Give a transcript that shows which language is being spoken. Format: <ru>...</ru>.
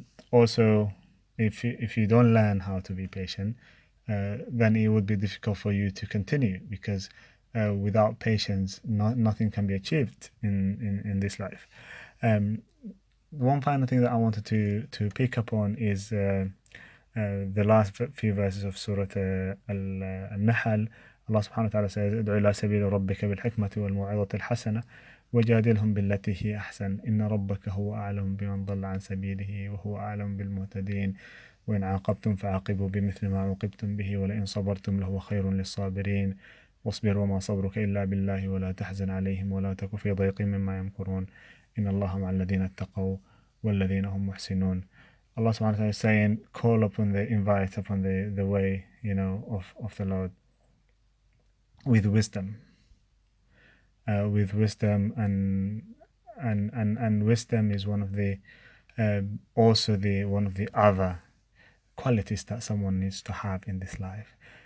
<en>Also, if you don't learn how to be patient, then it would be difficult for you to continue, because without patience, nothing can be achieved in this life. One final thing that I wanted to pick up on is the last few verses of Surah Al-Nahl. Allah subhanahu wa ta'ala says,</en> <ar>ادعو إلى سبيل ربك بالحكمة والموعظة الحسنة وجادلهم بالتي هي أحسن إن ربك هو أعلم بمن ضل عن سبيله وهو أعلم بالمهتدين وإن عاقبتم فعاقبوا بمثل ما عوقبتم به ولئن صبرتم لهو خير للصابرين واصبر وما صبرك إلا بالله ولا تحزن عليهم ولا تك في ضيق مما يمكرون إن الله مع الذين اتقوا والذين هم محسنون.</ar> <en>Allah subhanahu wa ta'ala is saying, invite upon the way, of the Lord with wisdom. With wisdom and wisdom is one of the one of the other qualities that someone needs to have in this life.</en>